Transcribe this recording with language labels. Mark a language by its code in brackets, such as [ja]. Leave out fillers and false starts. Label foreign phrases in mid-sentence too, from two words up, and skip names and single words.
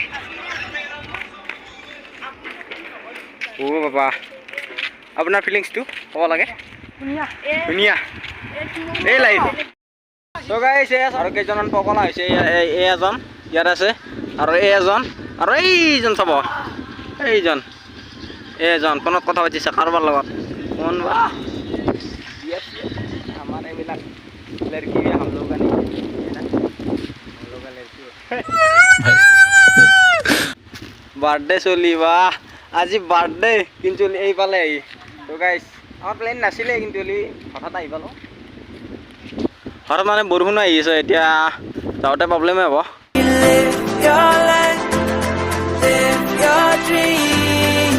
[as] ও বাবা আপোনাৰ ফিলিংছটো ক'ব লাগে ধুনীয়া এই লাইফ তো গাইস আৰু কেইজনমান পগলা হৈছে এই এজন ইয়াত আছে আৰু এই এজন আৰু এইজন চাব এইজন ফোনত কথা পাতিছে কাৰোবাৰ লগত কোন বা আমাৰ এইবিলাক লড়কি [hi] हम लोग का नहीं है ना हम लोग का लड़की [as] বাৰ্থডে চলিবা আজি বাৰ্থডে কিন্তু এই পালে আহি তো গাইস আমাৰ প্লেন নাছিলে কিন্তু হঠাৎ আহি পালো হঠাৎ মানে বৰষুণ আহি আছে এতিয়া যাওঁতে প্ৰব্লেমে হ'ব [en] Live your life, live your dream.